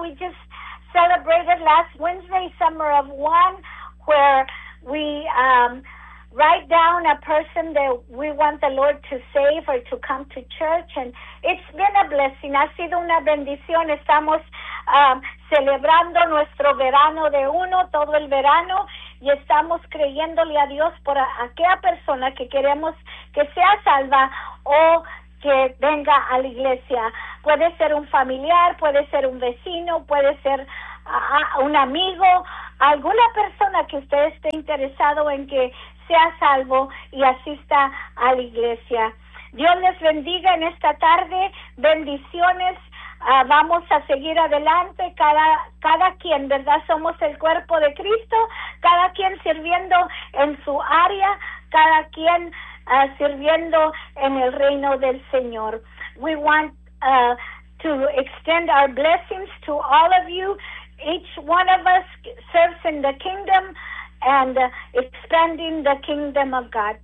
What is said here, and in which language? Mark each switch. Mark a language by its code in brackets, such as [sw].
[en] We just celebrated last Wednesday, Summer of One, where we write down a person that we want the Lord to save or to come to church, and it's been a blessing. [es] Ha sido una bendición. Estamos celebrando nuestro verano de uno, todo el verano, y estamos creyéndole a Dios por aquella persona que queremos que sea salva o que venga a la iglesia. Puede ser un familiar, puede ser un vecino, puede ser un amigo, alguna persona que usted esté interesado en que sea salvo y asista a la iglesia. Dios les bendiga en esta tarde. Bendiciones. Vamos a seguir adelante, cada quien, ¿verdad? Somos el cuerpo de Cristo, cada quien sirviendo en su área, cada quien sirviendo en el reino del Señor. [en] We want to extend our blessings to all of you. Each one of us serves in the kingdom and expanding the kingdom of God.